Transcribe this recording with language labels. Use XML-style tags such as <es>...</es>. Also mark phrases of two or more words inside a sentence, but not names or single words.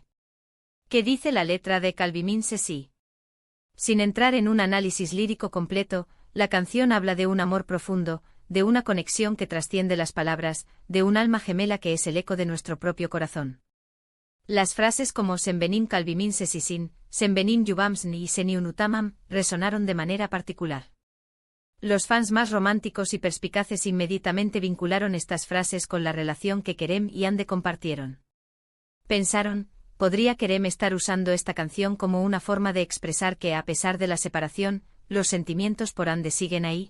<es>¿Qué dice la letra de Kalbimin Sesi? Sin entrar en un análisis lírico completo, la canción habla de un amor profundo, de una conexión que trasciende las palabras, de un alma gemela que es el eco de nuestro propio corazón. Las frases como</es> <tr>Sen benim kalbimin sesisin, Sen benim yuvamsni</tr> <es>y</es> <tr>Seni unutamam</tr> <es>resonaron de manera particular. Los fans más románticos y perspicaces inmediatamente vincularon estas frases con la relación que Kerem y Hande compartieron. Pensaron, ¿podría Kerem estar usando esta canción como una forma de expresar que, a pesar de la separación, los sentimientos por Hande siguen ahí?</es>